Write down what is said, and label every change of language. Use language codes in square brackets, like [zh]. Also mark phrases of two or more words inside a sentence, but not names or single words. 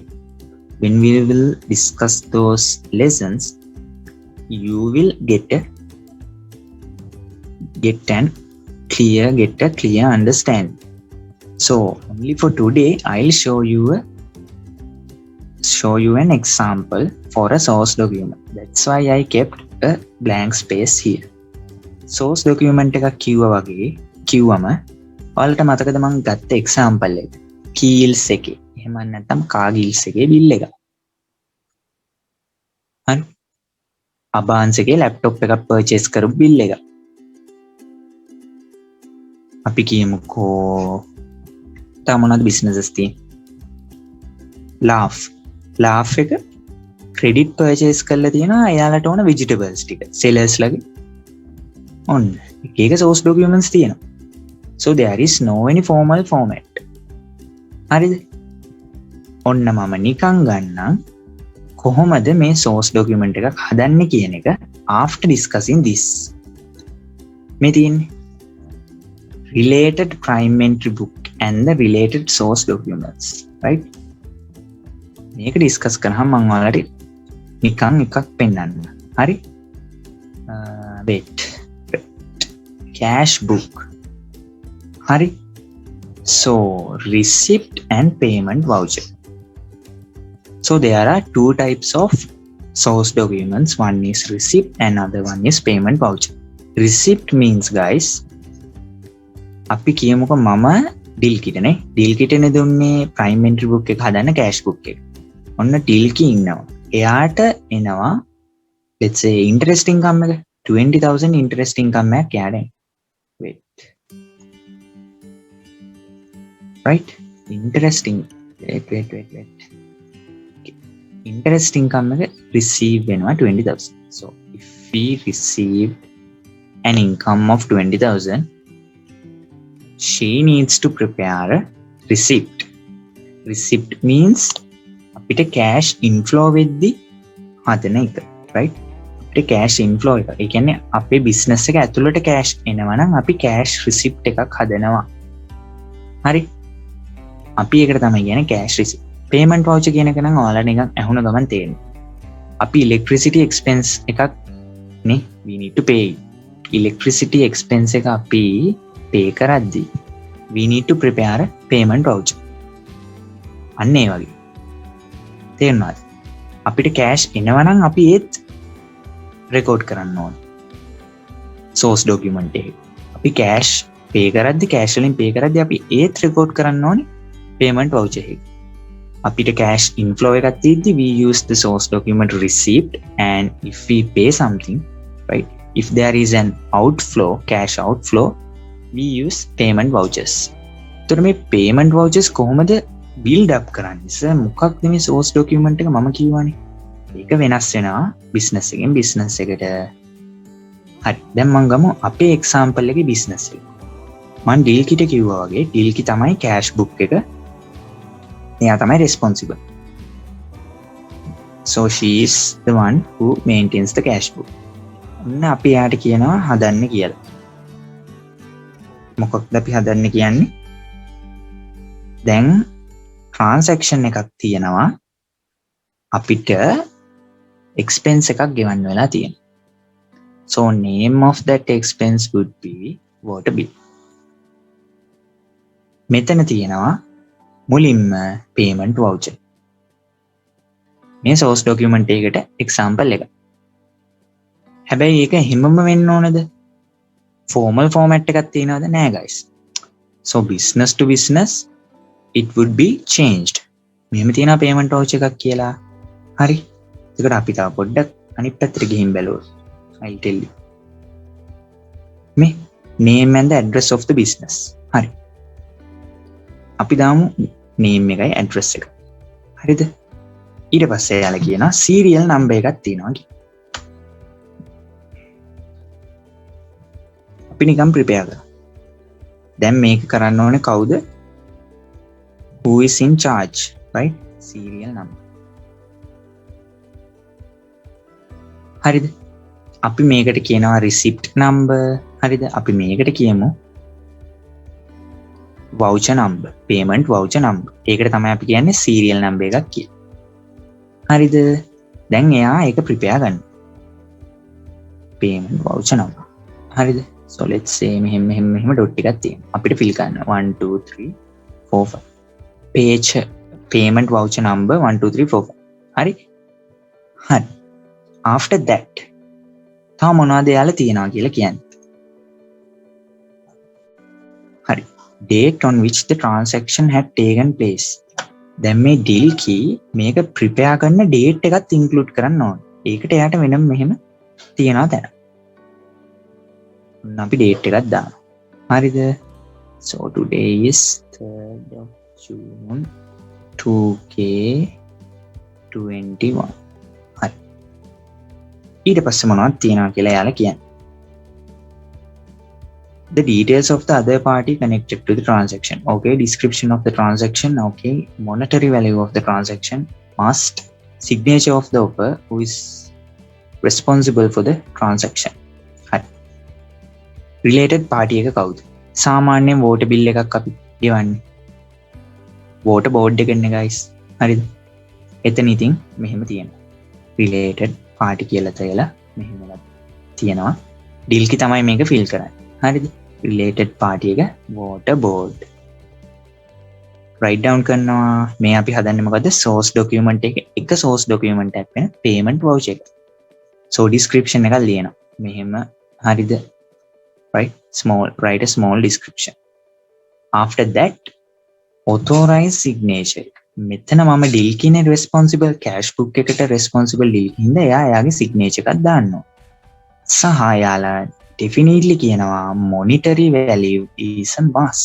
[en] When we will discuss those lessons, you will get a clear understanding. So only for today, I'll show you an example for a source document. That's why I kept a blank space here. source document [si] එකක් කිව්වම ඔයාලට මතකද මම ගත්ත example එක? keels එකේ එහෙම නැත්නම් කාගිල්ස් එකේ bill එක. හරි. අබාන්ස් එකේ laptop එකක් purchase කරපු bill එක. අපි කියමුකෝ තව මොනවද businesses තියෙන්නේ? laugh එක [en] credit purchase [si] කරලා තියෙනවා එයාලට ඕන vegetables ටික sellers ලගේ. ඔන්න එක source documents තියෙනවා. [en] so there is no any formal format. [si] හරිද? ඔන්න මම නිකන් ගන්නම් කොහොමද මේ [en] source document [si] එකක් හදන්නේ කියන එක [en] after discussing this. [si] මේ තියෙන්නේ [en] related prime entry book and the related source documents, right? [si] මේක discuss කරාම මම ඔයාලට නිකන් එකක් පෙන්නන්න. හරි? [en] wait. cash book. [si] හරි? [en] so receipt and payment voucher. so there are two types of source documents. One is receipt and other one is payment voucher. receipt means guys, [si] අපි කියමුකෝ මම deal kit නේ දුන්නේ [en] prime entry book [si] එක හදන්න [en] cash book [si] එක. ඔන්න deal key ඉන්නවා. එයාට එනවා [en] let's say interest income [si] එක 20,000 [en] interest income [si] එකක් එයාට. [en] wait. right? interesting. wait. interest income එක receive වෙනවා 20,000. so if we received an income of 20,000, she needs to prepare a receipt. [si] receipt means අපිට [en] cash inflow [si] වෙද්දි හදන එක, right? අපිට [en] cash inflow [si] එක. ඒ කියන්නේ අපේ business එක ඇතුළට cash එනවා නම් අපි [en] cash receipt [si] එකක් හදනවා. හරි? අපි ඒකට තමයි කියන්නේ [en] cash receipt. payment voucher [si] කියන එක නම් ඔයාලා නිකන් අහුන ගමන් තේරෙනවා. අපි [en] electricity expense [si] එකක් නේ [en] we need to pay. electricity expense [si] එක අපි pay කරද්දි [en] we need to prepare a payment voucher. [si] අන්න ඒ වගේ. තේරුණාද? අපිට cash එනවා නම් අපි ඒත් record කරන්න ඕන. [en] source document [si] එකේ. අපි cash pay කරද්දි cash වලින් pay කරද්දි අපි ඒත් record කරන්න ඕනේ [en] payment voucher [si] එකේ. අපිට [en] cash inflow [si] එකක් තියෙද්දි [en] we use the source document receipt, and if we pay something, right? if there is an outflow, cash outflow, we use payment vouchers. [si] එතකොට මේ [en] payment vouchers [si] කොහොමද [en] build up [si] කරන්නේ? සර් මොකක්ද මේ [en] source document [si] එක මම කියවනේ. ඒක වෙනස් වෙනවා business එකෙන් business එකට. හරි. දැන් මම ගමු අපේ example එකේ business එක. මම deal kit කිව්වා වගේ deal kit තමයි [en] cash book [si] එක. එයා තමයි responsible. [en] so she is the one who maintains the cash book. [si] ඔන්න අපි යාට කියනවා හදන්න කියලා. මොකක්ද අපි හදන්න කියන්නේ? දැන් transaction එකක් තියෙනවා. අපිට expense එකක් ගෙවන්න වෙලා තියෙනවා. [en] So name of that expense would be water bill. [si] මෙතන තියෙනවා මුලින්ම [en] payment voucher. [si] මේ source document එකකට example එක. හැබැයි ඒක හිමම වෙන්න ඕනද? [en] formal format [si] එකක් තියෙනවද? නෑ guys. [en] So business to business it would be changed. [si] මෙහෙම තියෙනවා [en] payment voucher [si] එකක් කියලා. හරි. ඒකට අපි තා පොඩ්ඩක් අනිත් පැත්තට ගිහින් බැලුවොත් [en] I'll tell you. මේ name and the address of the business. [si] හරි. අපි දාමු name එකයි address එක. හරිද? ඊට පස්සේ යාලා කියනවා [en] serial number [si] එකක් තියෙනවා කියලා. අපි නිකන් prepare කරමු. දැන් මේක කරන්න ඕනේ කවුද? [en] Who is in charge, right? Serial number. [si] හරිද? අපි මේකට කියනවා [en] receipt number. [si] හරිද? අපි මේකට කියමු [en] voucher number, payment voucher number. [si] ඒකට තමයි අපි කියන්නේ [en] serial number [si] එකක් කියලා. හරිද? දැන් එයා ඒක prepare ගන්න. [en] payment voucher number. [si] හරිද? [en] So let's say [si] මෙහෙම dot එකක් තියෙනවා. අපිට fill කරන්න 1 2 3 4 5. [en] page payment voucher number 1 2 3 4 5. [si] හරි? හරි. [en] After that [si] තව මොනවද යාලා තියනවා කියලා කියන්නේ. හරි. [en] Date on which the transaction had taken place. [si] දැන් මේ deal key මේක prepare කරන date එකත් include කරන්න ඕනේ. ඒකට එයාට වෙනම මෙහෙම තියනවා දැන්. අපි date එකක් දානවා. හරිද? [en] So today is 3rd of June 2K21. හරි. [si] ඊට පස්සේ මොනවද තියනවා කියලා යාලා කියන්නේ. [en] The details of the other party connected to the transaction. Okay, description of the transaction. Okay, monetary value of the transaction. Must signature of the offer who is responsible for the transaction. Right. Related party එක කවුද? [si] සාමාන්‍යයෙන් [en] water bill [si] එකක් අපි ගෙවන්නේ. [en] water board [si] එකනේ guys. හරිද? එතන ඉතින් මෙහෙම තියෙනවා. [en] related party [si] කියලා තියලා මෙහෙම තියෙනවා. deal කි තමයි මේක fill කරන්නේ. හරිද? [en] related party එක water board. write down [si] කරනවා. මේ අපි හදන්නේ මොකද්ද? [en] source document [si] එක [en] source document [si] එකක් වෙන [en] payment voucher [si] එක. so description එකක් ලියනවා. මෙහෙම හරිද? [en] right, write a small description. After that authorize signature. [si] මෙතන මම deal කිනේ responsible [en] cash book [si] එකට responsible deal හින්දා එයාගේ signature එකක් දාන්නවා. සහ යාලා definitely කියනවා [en] monetary value is a must.